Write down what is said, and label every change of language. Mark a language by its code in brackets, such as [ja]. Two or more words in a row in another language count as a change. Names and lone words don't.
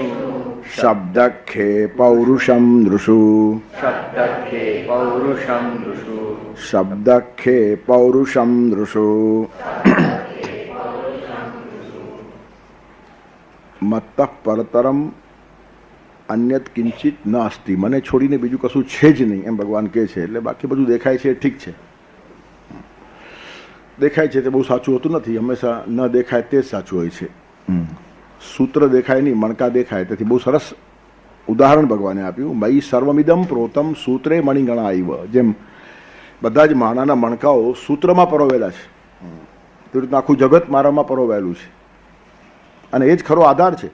[sa] शब्दखे पौरुषं नृषु शब्दखे पौरुषं नृषु शब्दखे पौरुषं नृषु मत्तः परतरम अन्यत किंचित न अस्ति [gu] મને છોડીને બીજું કશું છે જ નહીં એમ ભગવાન કહે છે. એટલે બાકી બધું દેખાય છે ઠીક છે, દેખાય છે તે બહુ સાચું હોતું નથી. હંમેશા ન દેખાય તે જ સાચું હોય છે. સૂત્ર દેખાય નહીં, મણકા દેખાય. તેથી બહુ સરસ ઉદાહરણ ભગવાને આપ્યું. [sa] मयि सर्वमिदं प्रोतं सूत्रे मणिगणा इव. [gu] જેમ બધા જ માણાના મણકાઓ સૂત્રમાં પરોવેલા છે તે રીતના આખું જગત મારામાં પરોવેલું છે અને એ જ ખરો આધાર છે.